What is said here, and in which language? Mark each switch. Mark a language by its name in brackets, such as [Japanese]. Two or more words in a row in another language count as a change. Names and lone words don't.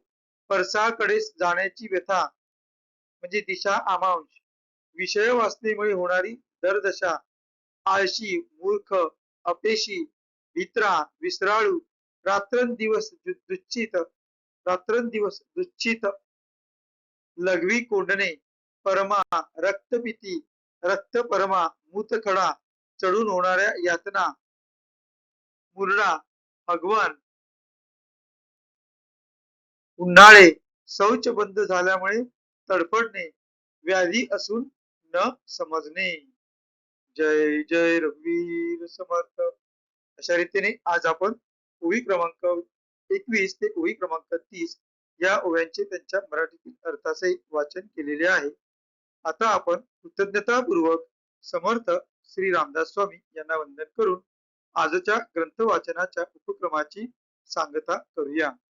[Marathi] परसाकडे जाण्याची व्यथा म्हणजे दिशा आमांश, विषय वासनेमुळे होणारी दरदशा, आळशी, मूर्ख, अपेशी, भित्रा, विसराळू, रात्रंदिवस दुच्छित, रात्रंदिवस दुच्छित, लघवी कोंडणे, परमा, रक्तपिती, रक्तपरमा, मूतखडा, चढून होणाऱ्या यातना, मुरडा, भगवान, उन्हाळे, शौच बंद झाल्यामुळे तडफडणे, व्याधी असून न समजणे. जय जय रघुवीर समर्थ. अशा रीतीने आज आपण ओवी क्रमांक 21 ते ओवी क्रमांक 30 या ओव्यांचे त्यांच्या मराठीतील अर्थासहित वाचन केलेले आहे. आता आपण कृतज्ञतापूर्वक समर्थ श्री रामदास स्वामी यांना वंदन करून आजच्या ग्रंथ वाचनाच्या उपक्रमाची सांगता करूया.